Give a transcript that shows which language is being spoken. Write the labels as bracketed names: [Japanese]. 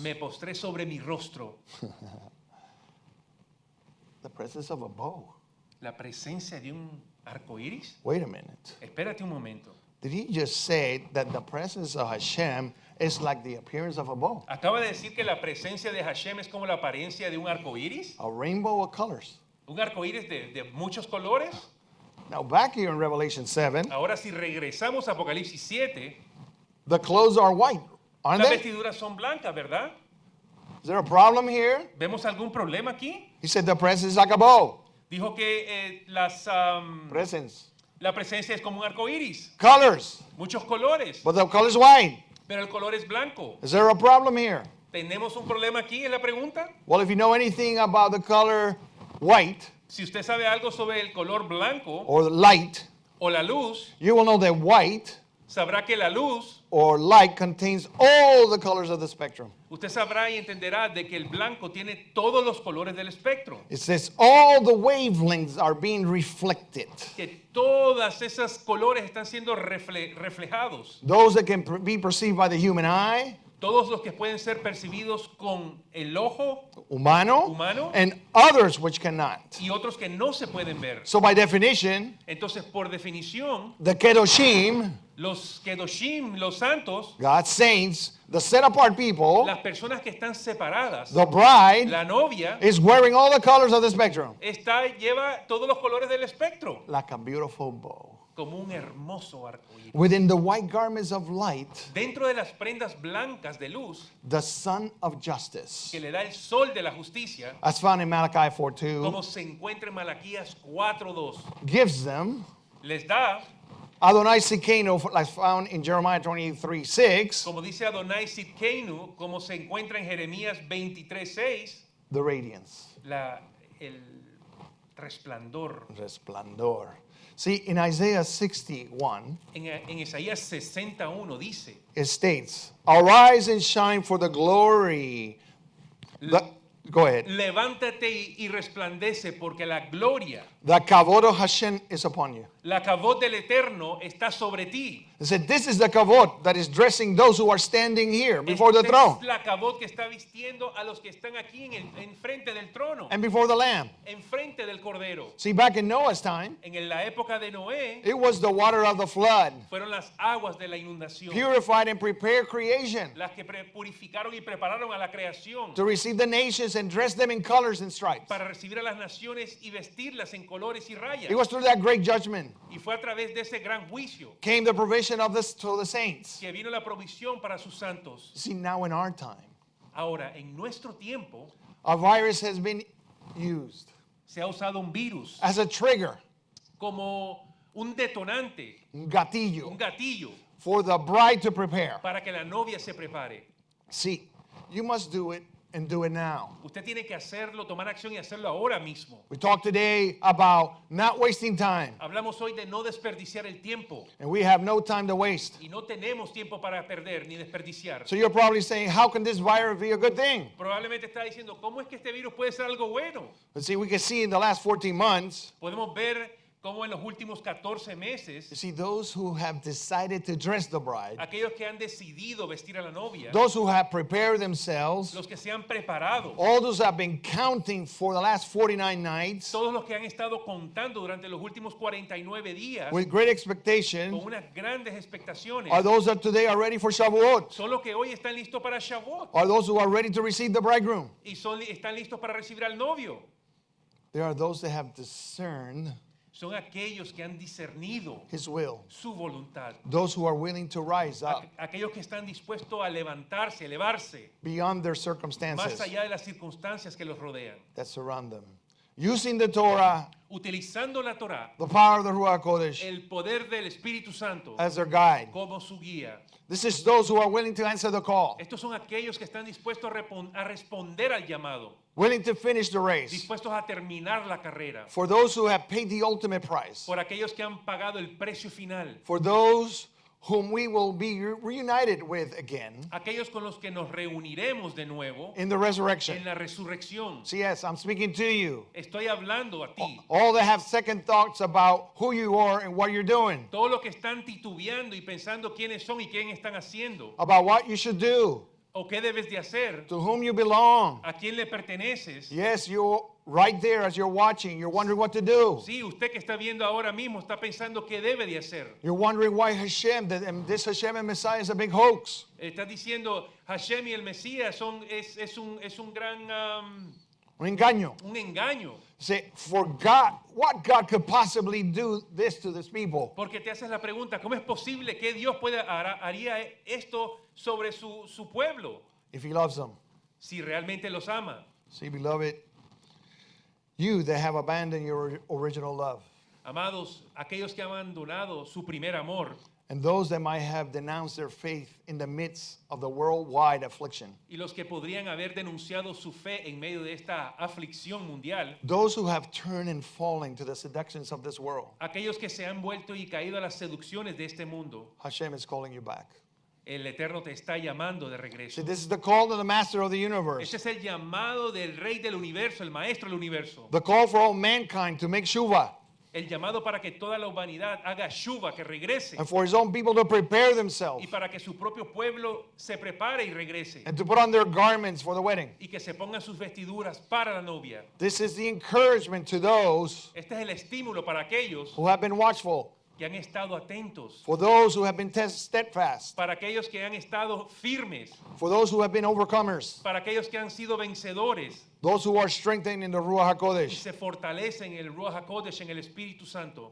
[Spanish] me postré sobre mi rostro. [English] The presence of a bow. [Spanish] La presencia de un arco iris. [English] Wait a minute. [Spanish] Espérate un momento. [English] Did he just say that the presence of Hashem is like the appearance of a bow? [Spanish] Acaba de decir que la presencia de Hashem es como la apariencia de un arco iris. [English] A rainbow of colors. [Spanish] Un arco iris de muchos colores. [English] Now, back here in Revelation 7, [Spanish] Ahora si regresamos a Apocalipsis 7, [English] the clothes are white, aren't [Spanish] las [English] they? [Spanish] vestiduras son blancas, ¿verdad? [English] Is there a problem here? [Spanish] ¿Vemos algún problema aquí? [English] He said the presence is like a bow. [Spanish] Dijo que [English] Presence. [Spanish] la presencia es como un arco iris, [English] Colors. [Spanish] muchos colores, [English] But the color is white. [Spanish] pero el color es blanco. [English] Is there a problem here? [Spanish] ¿Tenemos un problema aquí? Es la pregunta. [English] Well, if you know anything about the color white [Spanish] Si usted sabe algo sobre el color blanco [English] or the light, [Spanish] o la luz, [English] you will know that white [Spanish] sabrá que la luz, [English] or light contains all the colors of the spectrum. [Spanish] usted sabrá y entenderá de que el blanco tiene todos los colores del espectro. [English] It says all the wavelengths are being reflected. [Spanish] Que todas esas colores están siendo reflejados. [English] Those that can be perceived by the human eye, [Spanish] Todos los que pueden ser percibidos con el ojo [English] humano, and others which cannot. [Spanish] y otros que no se pueden ver. [English] So by definition, [Spanish] Entonces, por definición, [English] the Kedoshim, [Spanish] los Kedoshim, los santos, [English] God's saints, the set apart people, [Spanish] las personas que están separadas, [English] the bride, [Spanish] la novia, [English] is wearing all the colors of the spectrum. [Spanish] lleva todos los colores del espectro, [English] Like a beautiful bow. [Spanish] como un hermoso arco iris. [English] Within the white garments of light, [Spanish] Dentro de las prendas blancas de luz [English] the sun of justice, [Spanish] que le da el sol de la justicia, [English] as found in Malachi 4:2, [Spanish] como se encuentra en Malaquías 4:2, [English] gives them [Spanish] les da, [English] Adonai Sikeno, as found in Jeremiah 23:6, [Spanish] como dice Adonai Sidkeinu, como se encuentra en Jeremías 23:6, [English] the radiance, [Spanish] el resplandor. [English] resplandor. See, in Isaiah 61, [Spanish] En Isaías 61 dice, [English] it states, arise and shine for the glory. Go ahead. [Spanish] levántate y resplandece porque la gloria, [English] The kavod of Hashem is upon you. [Spanish] la chabot del Eterno está sobre ti. [English] It said, this is the kavod that is dressing those who are standing here before the [Spanish] Esta [English] throne [Spanish] es la chabot que está vistiendo a los que están aquí en frente del trono, [English] and before the Lamb. [Spanish] en frente del Cordero. [English] See, back in Noah's time, [Spanish] En la época de Noé, [English] it was the water of the flood, [Spanish] fueron las aguas de la inundación, [English] purified and prepared creation [Spanish] las que purificaron y prepararon a la creación [English] to receive the nations and dress them in colors and stripes. [Spanish] para recibir a las naciones y vestirlas en colores y rayas. [English] It was through that great judgment [Spanish] Y fue a través de ese gran juicio [English] came the provision of this to the saints. [Spanish] que vino la provisión para sus santos. [English] See, now in our time, [Spanish] Ahora, en nuestro tiempo, [English] a virus has been used [Spanish] se ha usado un virus [English] as a trigger, [Spanish] como un detonante, un un gatillo, gatillo, [English] for the bride to prepare. [Spanish] para que la novia se prepare. [English] See, you must do it and do it now. [Spanish] Usted tiene que hacerlo, tomar acción y hacerlo ahora mismo. [English] We talked today about not wasting time, [Spanish] Hablamos hoy de no desperdiciar el tiempo [English] and we have no time to waste. [Spanish] y no tenemos tiempo para perder ni desperdiciar. [English] So you're probably saying, how can this virus be a good thing? [Spanish] Probablemente está diciendo, ¿cómo es que este virus puede ser algo bueno? [English] But see, we can see in the last 14 months, [Spanish] Podemos ver cómo en los últimos 14 meses, [English] you see those who have decided to dress the bride, [Spanish] aquellos que han decidido vestir a la novia, [English] those who have prepared themselves, [Spanish] los que se han preparado, [English] all those who have been counting for the last 49 nights [Spanish] todos los que han estado contando durante los últimos 49 días [English] with great [Spanish] con [English] expectation, [Spanish] unas grandes expectaciones, [English] are those that today are ready for Shavuot, [Spanish] son los que hoy están listos para Shabbat [English] are those who are ready to receive the bridegroom. [Spanish] y están listos para recibir al novio. [English] There are those that have discerned [Spanish] Son aquellos que han discernido [English] his will, [Spanish] su voluntad. [English] those who are willing to rise up [Spanish] Aquellos que están dispuestos a levantarse, elevarse, [English] beyond their [Spanish] más [English] circumstances [Spanish] allá de las circunstancias que los rodean. [English] that surround them. Using the Torah, [Spanish] Utilizando la Torá, [English] the power of the Ruach HaKodesh [Spanish] el poder del Espíritu Santo [English] as their guide. [Spanish] como su guía. [English] This is those who are willing to answer the call, [Spanish] Estos son aquellos que están dispuestos a responder al llamado, [English] willing to finish the race. [Spanish] dispuestos a terminar la carrera, [English] For those who have paid the ultimate price, [Spanish] por aquellos que han pagado el precio final, [English] for those whom we will be reunited with again [Spanish] aquellos con los que nos reuniremos de nuevo [English] in the resurrection. [Spanish] en la resurrección. [English] So yes, I'm speaking to you. [Spanish] Estoy hablando a ti. [English] All that have second thoughts about who you are and what you're doing, [Spanish] Todos los que están titubeando y pensando quiénes son y quién están haciendo, [English] about what you should do, [Spanish] o qué debes de hacer, [English] to whom you belong. [Spanish] a quién le perteneces. [English] Yes, you're right there as you're watching. You're wondering what to do. [Spanish] Sí, usted que está viendo ahora mismo está pensando qué debe de hacer. [English] You're wondering why Hashem, this Hashem and Messiah is a big hoax. [Spanish] Está diciendo Hashem y el Mesías es un gran Un engaño. un engaño. [English] Say, for God, what God could possibly do this to this people? [Spanish] Porque te haces la pregunta, ¿cómo es posible que Dios haría esto sobre su pueblo [English] If He loves them. [Spanish] si realmente los ama? [English] See, beloved, you that have abandoned your original love, [Spanish] Amados, aquellos que han abandonado su primer amor [English] and those that might have denounced their faith in the midst of the worldwide affliction, [Spanish] y los que podrían haber denunciado su fe en medio de esta aflicción mundial, [English] those who have turned and fallen to the seductions of this world, [Spanish] aquellos que se han vuelto y caído a las seducciones de este mundo, [English] Hashem is calling you back. [Spanish] el Eterno te está llamando de [English] See, [Spanish] regreso. [English] this is the call to the master of the universe, [Spanish] Este es el llamado del Rey del Universo, el Maestro del Universo. [English] the call for all mankind to make shuvah, [Spanish] El llamado para que toda la humanidad haga shuva, que regrese. [English] and for His own people to prepare [Spanish] Y [English] themselves [Spanish] para que su propio pueblo se prepare y regrese. [English] and to put on their garments for the wedding. [Spanish] Y que se pongan sus vestiduras para la novia. [English] This is the encouragement to those [Spanish] Este es el estímulo para aquellos [English] who have been watchful, [Spanish] que han estado atentos. [English] for those who have been steadfast, [Spanish] Para aquellos que han estado firmes. [English] for those who have been overcomers, [Spanish] Para aquellos que han sido vencedores. [English] those who are strengthened in the Ruach [Spanish] Y [Hebrew] HaKodesh. [Spanish] se fortalecen en el Ruach HaKodesh, en el Espíritu Santo.